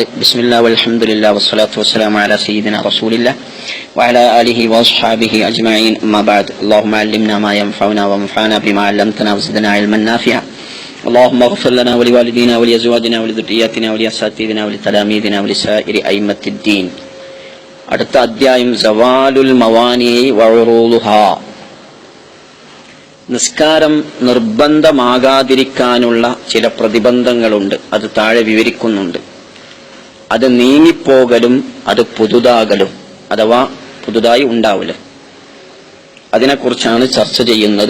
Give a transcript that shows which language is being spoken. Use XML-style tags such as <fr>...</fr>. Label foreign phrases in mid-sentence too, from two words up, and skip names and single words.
<ar>بسم الله والحمد لله والصلاة والسلام على سيدنا رسول الله وعلى آله وأصحابه أجمعين. أما بعد. اللهم علمنا ما ينفعنا وانفعنا بما علمتنا وزدنا علما نافعا. اللهم اغفر لنا ولوالدينا ولأزواجنا ولذرياتنا ولأساتذتنا ولتلاميذنا ولسائر أئمة الدين.</ar> <ml>അടുത്ത അധ്യായം</ml> <ar>زوال الموانع وعروضها.</ar> <ml>നിസ്കാരം നിർബന്ധമാകാതിരിക്കാനുള്ള ചില പ്രതിബന്ധങ്ങളുണ്ട്. അത് താഴെ വിവരിക്കുന്നുണ്ട്. അത് നീങ്ങിപ്പോകലും അത് പുതുതാകലും അഥവാ പുതുതായി ഉണ്ടാവലും, അതിനെക്കുറിച്ചാണ് ചർച്ച ചെയ്യുന്നത്.</ml>